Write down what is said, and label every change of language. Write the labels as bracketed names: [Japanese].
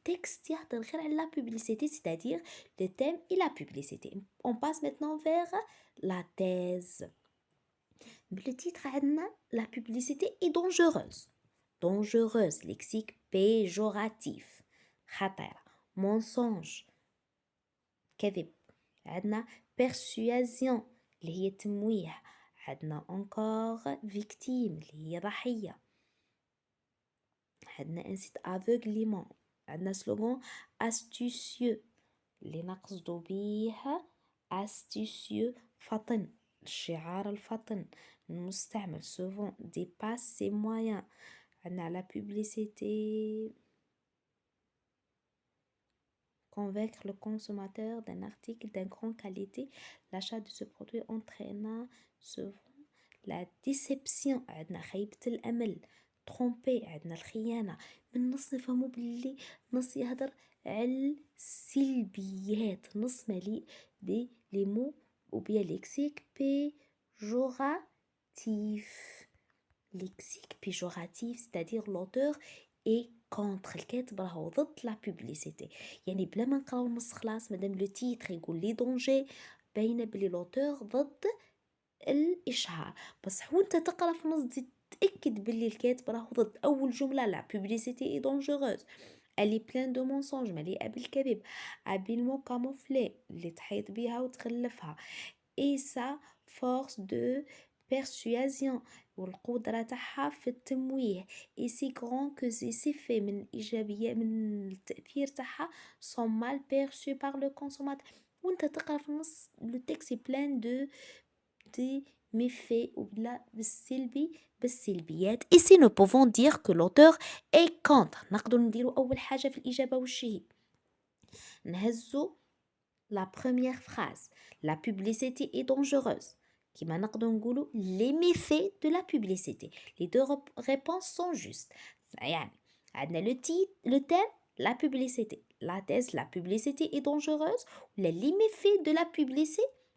[French] Texte [Arabic] يهضر غير على [French] la publicité, c'est-à-dire le thème et la publicité. On passe maintenant vers la thèse. Le titre [Arabic] عندنا [French] la publicité est dangereuse. Dangereuse, lexique péjoratif. [Arabic] خطيرة. [French] mensonge [Arabic] كذب. عندنا persuasion اللي هي تمويه. عندنا [French] encore victime [Arabic] اللي هي ضحية. عندنا [French] incite aveuglément. [Arabic] عندنا [French] slogan astucieux [Arabic] اللي نقصدو بيه astucieux فطن. الشعار الفطن المستعمل [French] souvent dépasse ses moyens. [Arabic] عندنا [French] la publicité convaincre le consommateur d'un article d'une grande qualité. L'achat de ce produit entraînant souvent la déception. [Arabic] عندنا خيبة الأمل. [French] tromper. [Arabic] عندنا الخيانة. من النص نفهمو باللي نص يهدر على السلبيات. نص مليء بلي مو [French] ou bien lexique péjoratif. Lexique péjoratif, c'est-à-dire l'auteur est contre. [Arabic] الكاتب راهو ضد la publicité. يعني بلا ما نقراو النص خلاص مادام لو تيتر يقول لي دونجي باينه بلي l'auteur ضد الإشهار. بصح وانت تقرا في النص تزيد تأكد بلي الكاتب راهو ضد. [French] أول جملة la publicité est dangereuse. Elle est pleine de mensonges [Arabic] مليئة بالكذب. [French] habilement camouflée [Arabic] اللي تحيط بيها وتغلفها. [French] et sa force de persuasion [Arabic] والقدرة تاعها في التمويه. [French] et si grand que ces effets [Arabic] من الإيجابية من التأثير تاعها [French] sont mal perçus par le consommateur. [Arabic] وانت تقرا في النص [French] le texte est plein de [Arabic] méfaits ولا بالسلبيات. [French] Ici nous pouvons dire que l'auteur est contre. [Arabic] نقدر نديرو أول حاجة في الإجابة وش هي؟ نهزو [French] la première phrase. La publicité est dangereuse. [Arabic] كما نقدر نقولو [French] les méfaits de la publicité. Les deux réponses sont justes. [Arabic] يعني عندنا [French] le thème, la publicité. La thèse, la publicité est dangereuse. Les méfaits de la publicité.